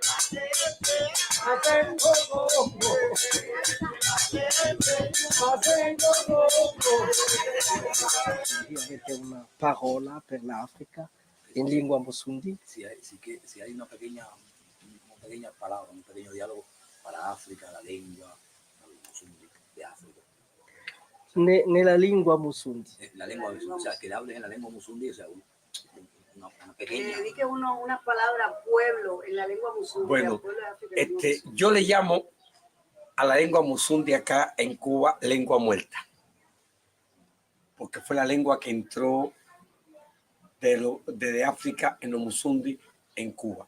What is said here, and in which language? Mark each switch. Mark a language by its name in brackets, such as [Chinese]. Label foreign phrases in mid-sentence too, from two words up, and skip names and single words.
[Italian] Avete una parola per l'Africa in lingua musundi? [Spanish] Si hay una pequeña palabra, un pequeño diálogo para África, la lengua musundi de África. [Italian] Nella lingua musundi. [Spanish] La lengua, o sea, que hables en la lengua musundi, o sea, una pequeña. Dedique una palabra pueblo en la lengua musundi. Bueno, yo le llamo a la lengua musundi acá en Cuba lengua muerta, porque fue la lengua que entró desde África en los musundi en Cuba.